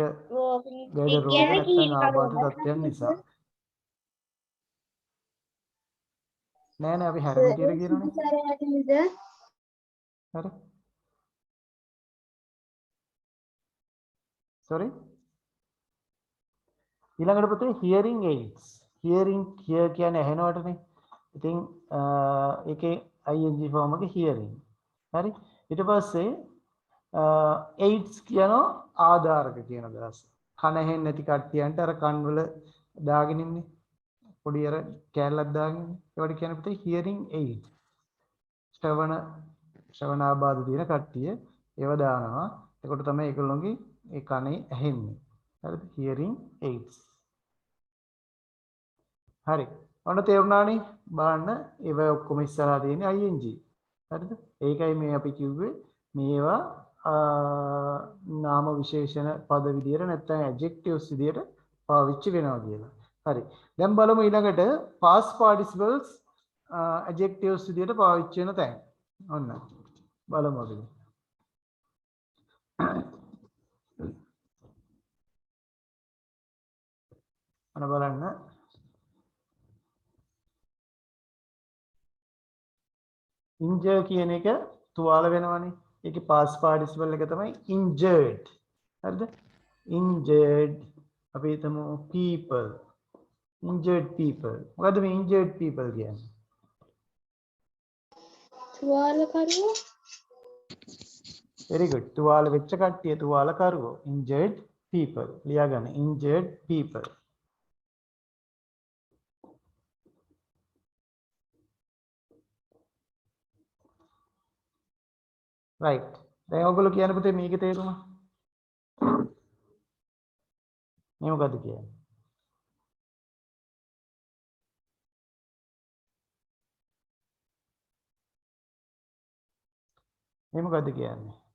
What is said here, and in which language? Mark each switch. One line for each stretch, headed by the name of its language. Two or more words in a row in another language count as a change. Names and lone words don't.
Sinhala: ඒක ගැද රෝග නැත්තම් ආබාධ තත්ත්වයන් නිසා. නෑ අපි හැරමිටියට කියනවනේ. හරි. sorry. ඊළඟට පුතේ
English: hearing aids. hearing hear
Sinhala: කියන්නේ ඇහෙනවටනේ. ඉතින් ඒකේ
English: ing form
Sinhala: එක hearing. හරි. ඊට පස්සේ aids කියනවා ආධාරක කියන අදහස. කන ඇහෙන්නේ නැති කට්ටියන්ට අර කන් වල දාගෙන ඉන්නේ. පොඩි අර කෑල්ලක් දාගෙන ඉන්නේ. ඒවට කියන්නේ පුතේ
English: hearing aid.
Sinhala: ශ්‍රවණාබාධ තියෙන කට්ටිය ඒව දානවා. එතකොට තමයි ඒගොල්ලෝගේ ඒ කනේ ඇහෙන්නේ. හරිද?
English: hearing aids. හරි.
Sinhala: ඔන්න තේරුණානේ. බලන්න ඒව ඔක්කොම ඉස්සරහා තියෙන්නේ ing. හරිද? ඒකයි මේ අපි කිව්වේ මේවා නාම විශේෂණ පද විදියට නැත්නම් adjectives විදියට පාවිච්චි වෙනවා කියලා. හරි. දැන් බලමු ඊළඟට
English: past participles adjectives
Sinhala: විදියට පාවිච්චි වෙන තැන්. ඔන්න. බලමු අපි. අන බලන්න. injure කියන එක තුවාල වෙනවනේ. ඒකේ
English: past participle
Sinhala: එක තමයි injured. හරිද? injured අපි හිතමු people.
English: injured people.
Sinhala: මොකද්ද මේ
English: injured people
Sinhala: කියන්නේ? තුවාලකරුවෝ.
English: very good.
Sinhala: තුවාල වෙච්ච කට්ටිය තුවාලකරුවෝ.
English: injured people.
Sinhala: ලියා ගන්න.
English: injured people. right.
Sinhala: දැන් ඔයගොල්ලෝ කියන පුතේ මේකේ තේරුම. මේ මොකද්ද කියන්නේ? මේ මොකද්ද කියන්නේ?